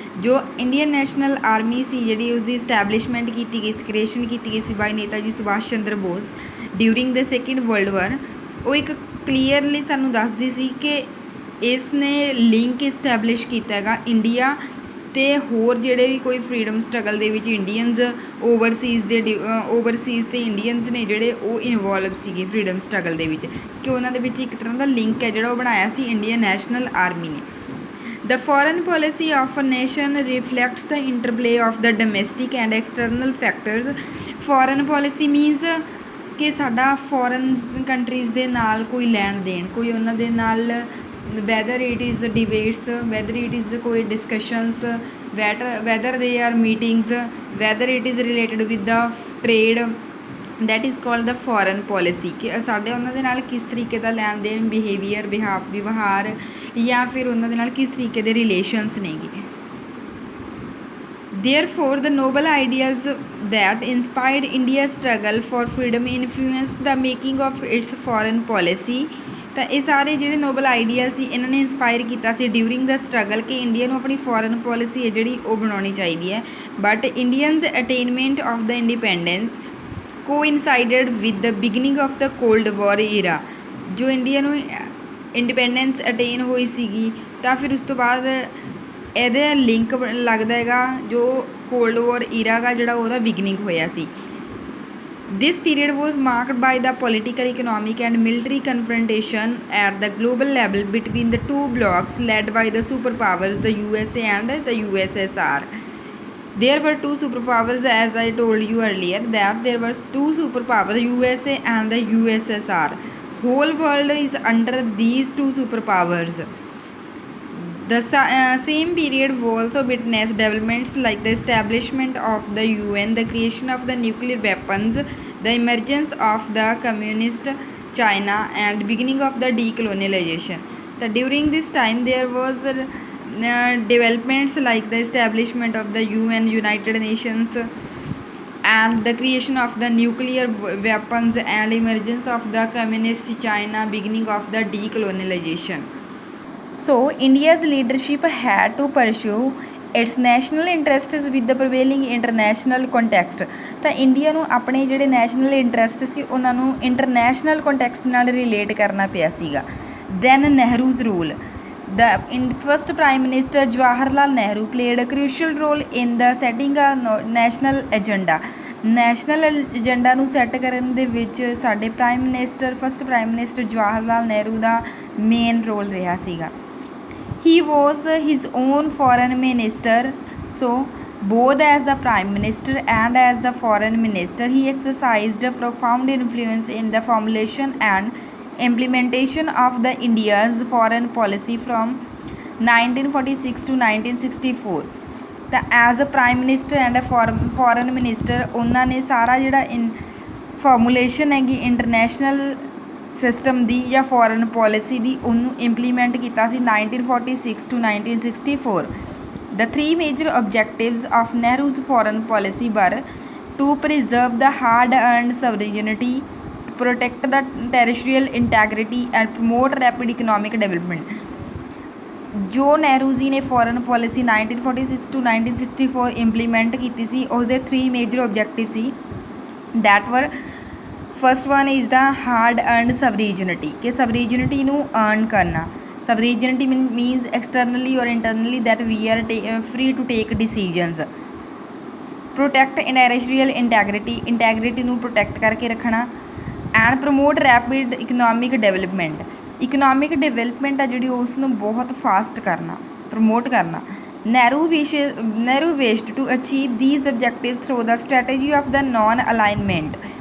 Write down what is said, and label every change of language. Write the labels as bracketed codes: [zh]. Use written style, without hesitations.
[pa] ਜੋ Indian national army ਸੀ ਜਿਹੜੀ ਉਸਦੀ ਇਸਟੈਬਲਿਸ਼ਮੈਂਟ ਕੀਤੀ ਗਈ ਸੀ, ਕ੍ਰੀਏਸ਼ਨ ਕੀਤੀ ਗਈ ਸੀ ਬਾਈ ਨੇਤਾਜੀ ਸੁਭਾਸ਼ ਚੰਦਰ ਬੋਸ [en] during the second world war, [pa] ਉਹ ਇੱਕ ਕਲੀਅਰਲੀ ਸਾਨੂੰ ਦੱਸਦੀ ਸੀ ਕਿ ਇਸ ਨੇ ਲਿੰਕ ਇਸਟੈਬਲਿਸ਼ ਕੀਤਾ ਹੈਗਾ ਇੰਡੀਆ ਅਤੇ ਹੋਰ ਜਿਹੜੇ ਵੀ ਕੋਈ ਫਰੀਡਮ ਸਟਰਗਲ ਦੇ ਵਿੱਚ ਇੰਡੀਅਨਸ ਓਵਰਸੀਜ਼ ਅਤੇ ਇੰਡੀਅਨਸ ਨੇ ਜਿਹੜੇ ਉਹ ਇਨਵੋਲਵ ਸੀਗੇ ਫਰੀਡਮ ਸਟਰਗਲ ਦੇ ਵਿੱਚ, ਕਿ ਉਹਨਾਂ ਦੇ ਵਿੱਚ ਇੱਕ ਤਰ੍ਹਾਂ ਦਾ ਲਿੰਕ ਹੈ ਜਿਹੜਾ ਉਹ ਬਣਾਇਆ ਸੀ ਇੰਡੀਅਨ ਨੈਸ਼ਨਲ ਆਰਮੀ ਨੇ। [en] The foreign policy of a nation reflects the interplay of the domestic and external factors. Foreign policy means [pa] ਕਿ ਸਾਡਾ ਫੋਰਨ ਕੰਟਰੀਜ਼ ਦੇ ਨਾਲ [en] ਕੋਈ ਲੈਣ ਦੇਣ, ਕੋਈ ਉਹਨਾਂ ਦੇ ਨਾਲ whether it is debates, whether it is ਕੋਈ discussions, whether they are meetings, whether it is related with the trade, that is called the foreign policy। [pa] ਕਿ ਸਾਡੇ ਉਹਨਾਂ ਦੇ ਨਾਲ ਕਿਸ ਤਰੀਕੇ ਦਾ ਲੈਣ ਦੇਣ, ਵਿਵਹਾਰ ਜਾਂ ਫਿਰ ਉਹਨਾਂ ਦੇ ਨਾਲ ਕਿਸ ਤਰੀਕੇ ਦੇ ਰਿਲੇਸ਼ਨਸ ਨੇਗੇ। [en] Therefore, the noble ideas that inspired India's struggle for freedom influenced the making of its foreign policy। [pa] ਤਾਂ ਇਹ ਸਾਰੇ ਜਿਹੜੇ ਨੋਬਲ ਆਈਡੀਆ ਸੀ ਇਹਨਾਂ ਨੇ ਇੰਸਪਾਇਰ ਕੀਤਾ ਸੀ [en] during the struggle [pa] ਕਿ ਇੰਡੀਆ ਨੂੰ ਆਪਣੀ ਫੋਰਨ ਪੋਲਿਸੀ ਹੈ ਜਿਹੜੀ ਉਹ ਬਣਾਉਣੀ ਚਾਹੀਦੀ ਹੈ। [en] But Indians attainment of the independence coincided with the beginning of the cold war era. [pa] ਜੋ ਇੰਡੀਆ ਨੂੰ ਇੰਡੀਪੈਂਡੈਂਸ ਅਟੇਨ ਹੋਈ ਸੀਗੀ ਤਾਂ ਫਿਰ ਉਸ ਤੋਂ ਬਾਅਦ ਇਹਦੇ ਲਿੰਕ ਲੱਗਦਾ ਹੈਗਾ ਜੋ ਕੋਲਡ ਵਾਰ ਈਰਾ ਗਾ ਜਿਹੜਾ ਉਹਦਾ ਬਿਗਨਿੰਗ ਹੋਇਆ ਸੀ। [en] This period was marked by the political, economic and military confrontation at the global level between the two blocs led by the superpowers, the USA and the USSR. There were two superpowers, as I told you earlier, that there were two superpowers, USA and the USSR. Whole world is under these two superpowers. The same period also witnessed developments like the establishment of the UN, the creation of the nuclear weapons, the emergence of the communist China and beginning of the decolonialization. So during this time there was developments like the establishment of the UN, United Nations, and the creation of the nuclear weapons and emergence of the communist China, beginning of the decolonialization. So India's leadership had to pursue its national interests with the prevailing international context. [pa] ਤਾਂ India ਨੂੰ ਆਪਣੇ ਜਿਹੜੇ national interest ਸੀ ਉਹਨਾਂ ਨੂੰ international context ਨਾਲ relate ਕਰਨਾ ਪਿਆ ਸੀਗਾ. [en] Then Nehru's rule. The first Prime Minister Jawaharlal Nehru played a crucial role in the setting a national agenda. [pa] National agenda ਨੂੰ ਸੈੱਟ ਕਰਨ ਦੇ ਵਿੱਚ ਸਾਡੇ first prime minister Jawahar Lal Nehru ਦਾ ਮੇਨ ਰੋਲ ਰਿਹਾ ਸੀਗਾ. [en] He was his own foreign minister, so both as the prime minister and as the foreign minister he exercised a profound influence in the formulation and implementation of the India's foreign policy from 1946 to 1964. [pa] ਤਾਂ [en] as a prime minister and foreign minister [pa] ਉਹਨਾਂ ਨੇ ਸਾਰਾ ਜਿਹੜਾ formulation ਹੈਗੀ international system ਦੀ ਜਾਂ foreign policy ਦੀ ਉਹਨੂੰ implement ਕੀਤਾ ਸੀ 1946 to 1964. [en] The three major objectives of Nehru's foreign policy were to preserve the hard-earned sovereignty, protect the territorial integrity and promote rapid economic development. [pa] ਜੋ ਨਹਿਰੂ ਜੀ ਨੇ ਫੋਰਨ ਪੋਲਿਸੀ 1946 to 1964 ਇੰਪਲੀਮੈਂਟ ਕੀਤੀ ਸੀ ਉਸਦੇ 3 major objective ਸੀ. [en] that were first one is the hard earned sovereignty [pa] ਕਿ ਸਵਰੀਜਨਟੀ ਨੂੰ earn ਕਰਨਾ. [en] Sovereignty means externally ਔਰ internally that we are free to take decisions. [pa] Protect territorial ਇੰਟੈਗਰਿਟੀ ਨੂੰ ਪ੍ਰੋਟੈਕਟ ਕਰਕੇ ਰੱਖਣਾ. [en] And promote rapid economic development. [pa] Economic development ਆ ਜਿਹੜੀ ਉਸ ਨੂੰ ਬਹੁਤ ਫਾਸਟ ਕਰਨਾ, ਪ੍ਰਮੋਟ ਕਰਨਾ. [en] Nehru wished to achieve these objectives through the strategy of the non-alignment.